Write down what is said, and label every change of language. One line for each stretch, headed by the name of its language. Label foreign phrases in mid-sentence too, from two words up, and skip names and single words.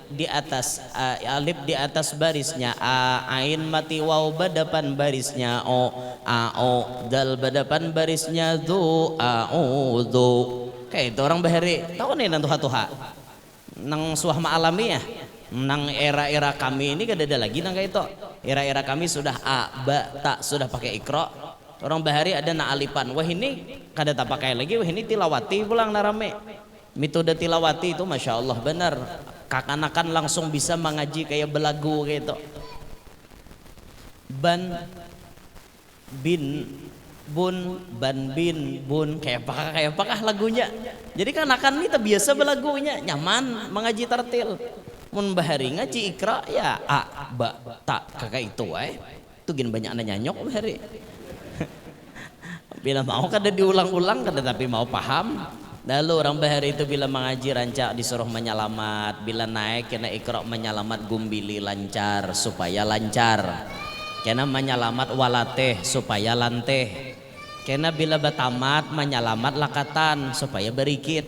Banjar: di atas barisnya a ain mati waw badapan barisnya o dal badapan barisnya du kayak itu orang bahari tahu nih nanti tuha nang suah ma'alami ya nang era-era kami ini kada ada lagi nang kayak itu era-era kami sudah a ba ta sudah pakai ikra orang bahari ada na alipan wah ini kada tak pakai lagi wah ini tilawati pulang narame metode tilawati itu
Arabic: ما شاء الله
Banjar: benar kakanakan langsung bisa mengaji kayak belagu gitu ban bin bun ban bin bun kayak apakah lagunya jadi kanakan ini terbiasa belagunya nyaman mengaji tartil mun bahari ngaji ikra ya a ba ta kakak itu itu gin banyak nanyanyok bahari Bila mau kada diulang-ulang kada tapi mau paham. Lalu orang bahari itu bila mengaji rancak disuruh menyelamat, bila naik kena ikra menyelamat gumbili lancar supaya lancar, kena menyelamat walateh supaya lanteh, kena bila batamat menyelamat lakatan supaya berikit.